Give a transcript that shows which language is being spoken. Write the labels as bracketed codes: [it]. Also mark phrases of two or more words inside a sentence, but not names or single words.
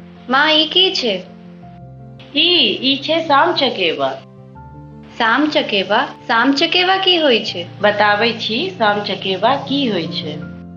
[mai] माँ ई की छै? ई छै साम चकेवा। साम चकेवा? साम चकेवा की होइ छै? बताबै छी साम चकेवा की होइ छै।